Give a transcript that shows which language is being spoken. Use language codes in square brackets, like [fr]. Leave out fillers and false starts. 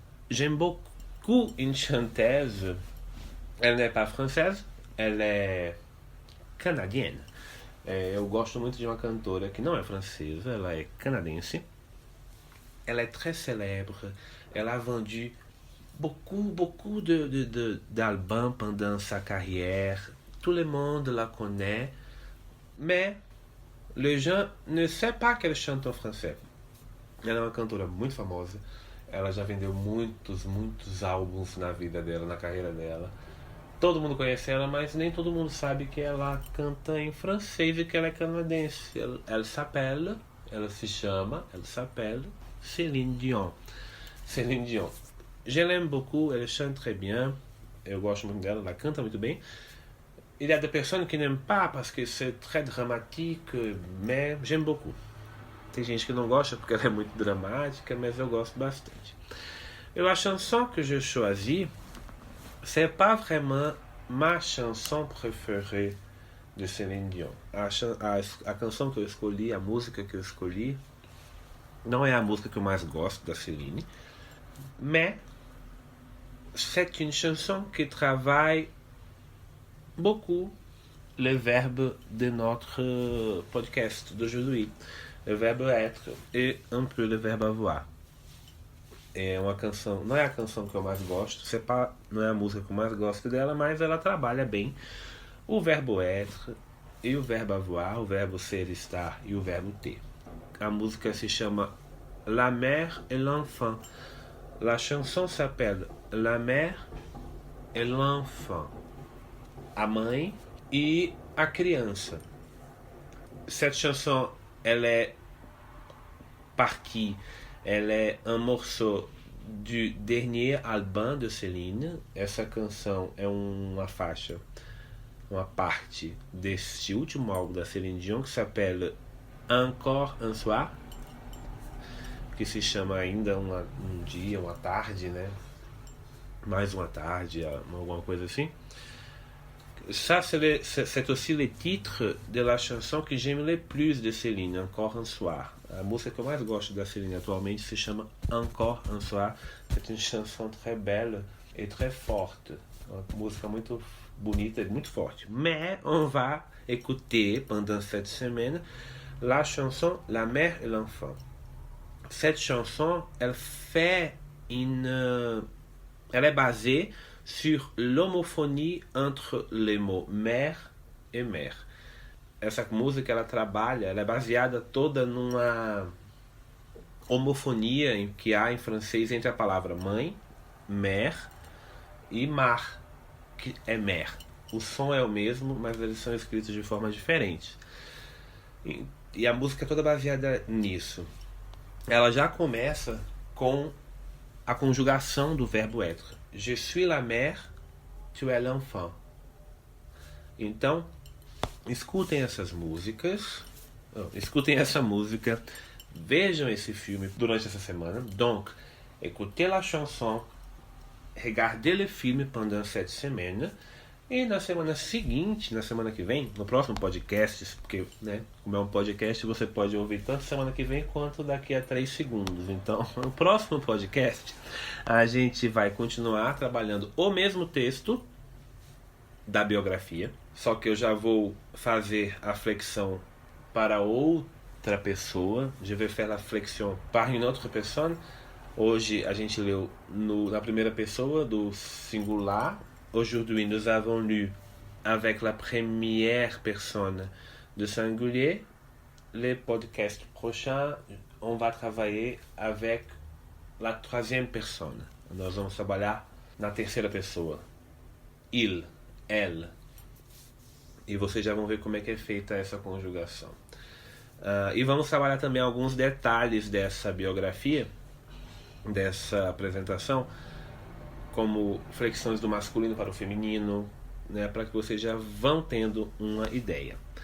[fr] J'aime beaucoup une chanteuse. Elle n'est pas française, elle est canadienne. [pt] Eu gosto muito de uma cantora que não é francesa, ela é canadense. [fr] Elle est très célèbre. Elle a vendu beaucoup d'albums pendant sa carrière. Tout le monde la connaît. mais les gens ne savent pas qu'elle chante en français. [pt] Ela é uma cantora muito famosa. Ela já vendeu muitos álbuns na vida dela, na carreira dela. Todo mundo conhece ela, mas nem todo mundo sabe que ela canta em francês e que ela é canadense. [fr] Elle s'appelle, [pt] ela se chama, [fr] elle s'appelle Céline Dion. Céline Dion. Je l'aime beaucoup, elle chante très bien. [pt] Eu gosto muito dela, ela canta muito bem. [fr] Il y a des personnes qui n'aiment pas parce que c'est très dramatique, mais j'aime beaucoup. [pt] Tem gente que não gosta porque ela é muito dramática, mas eu gosto bastante. [fr] Et la chanson que je choisis, c'est pas vraiment ma chanson préférée de Céline Dion. [pt] A canção que eu escolhi, a música que eu escolhi, não é a música que eu mais gosto da Céline, [fr] mais c'est une chanson qui travaille beaucoup le verbe de notre podcast d'aujourd'hui, le verbe être et un peu le verbe avoir. [pt] É uma canção, não é a canção que eu mais gosto, não é a música que eu mais gosto dela, mas ela trabalha bem o verbo être e o verbo avoir, o verbo ser, estar e o verbo ter. A música se chama La Mère et l'Enfant. [fr] La chanson s'appelle La Mère et l'Enfant. [pt] A mãe e a criança. [fr] Cette chanson, elle est partie. Elle est un morceau du dernier album de Céline. [pt] Essa canção é uma faixa, uma parte deste último álbum da Céline Dion que se s'appelle Encore un soir, que se chama ainda um dia, uma tarde, né? Mais uma tarde, alguma coisa assim. [fr] Ça, c'est aussi le titre de la chanson que j'aime le plus de Céline, Encore un soir. [pt] A música que eu mais gosto da Céline atualmente se chama Encore un soir. [fr] C'est une chanson très belle et très forte. [pt] Uma música muito bonita e muito forte. [fr] Mais on va écouter pendant cette semaine la chanson La Mère et l'Enfant. Cette chanson, elle est basée sur l'homophonie entre les mots mère et mère. [pt] Essa música ela é baseada toda numa homofonia que há em francês entre a palavra mãe, mère, e mar, que é mère. O som é o mesmo, mas eles são escritos de formas diferentes. E a música é toda baseada nisso. Ela já começa com a conjugação do verbo être. [fr] Je suis la mère, tu es l'enfant. [pt] Então, escutem essa música, vejam esse filme durante essa semana. [fr] Donc, écoutez la chanson, regardez le film pendant cette semaine. [pt] E na semana seguinte, na semana que vem, no próximo podcast, porque, né, como é um podcast, você pode ouvir tanto semana que vem quanto daqui a 3 segundos. Então, no próximo podcast, a gente vai continuar trabalhando o mesmo texto da biografia, só que eu já vou fazer a flexão para outra pessoa. [fr] Je vais faire la flexion par une autre personne. [pt] Hoje a gente leu na primeira pessoa do singular. [fr] Aujourd'hui, nous avons lu avec la première personne de singulier. Les podcasts prochains, on va travailler avec la troisième personne. [pt] Nós vamos trabalhar na terceira pessoa. Il, elle. E vocês já vão ver como é que é feita essa conjugação. E vamos trabalhar também alguns detalhes dessa biografia, dessa apresentação, como flexões do masculino para o feminino, né, para que vocês já vão tendo uma ideia.